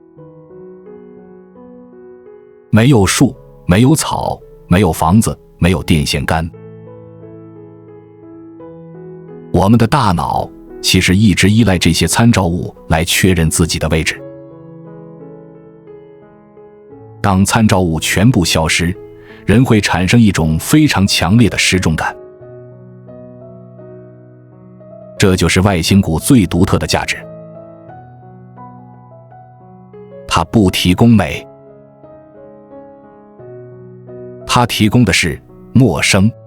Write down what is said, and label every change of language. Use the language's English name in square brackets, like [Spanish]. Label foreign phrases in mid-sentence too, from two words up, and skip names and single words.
[Chinese] 沒有樹，沒有草，沒有房子，沒有電線桿。我們的大腦其實一直依賴這些參照物來確認自己的位置。當參照物全部消失，人會產生一種非常強烈的失重感。這就是外星谷最獨特的價值。它不提供美，它提供的是陌生。